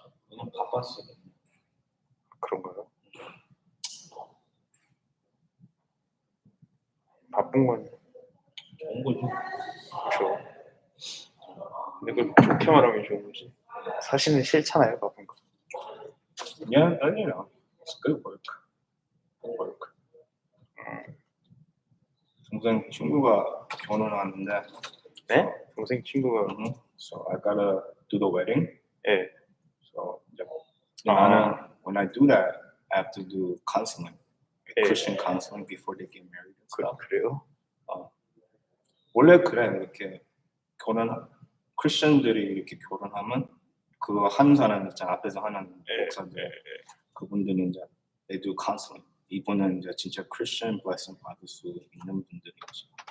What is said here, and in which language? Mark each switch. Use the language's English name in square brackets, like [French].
[Korean] 너무 바빴어. 그런가요? 바쁜 건 좋은 거지. 그렇죠. 근데 그걸 좋게 말하면 좋은 거지. 사실은 싫잖아요 바쁜 거. [English] Yeah, you know, it's good work. Good work. [Korean] 동생 친구가 결혼하는데, 네? 동생 친구가 [English] so I gotta do the wedding. [Korean] 예. [English] So [Korean] 이제 나는 [English] when I do that, I have to do counseling, [Korean] 예. [English] Christian counseling before they get married and stuff. [Korean] 그래요? 원래 그래 이렇게 크리스천들이 이렇게 결혼하면 그거 하는 사람 있잖아 앞에서 하는 목사들 그분들이 이제 [English] they do counseling. [Korean] 이분은 이제 진짜 크리스천 blessing 받을 수 있는 분들이지.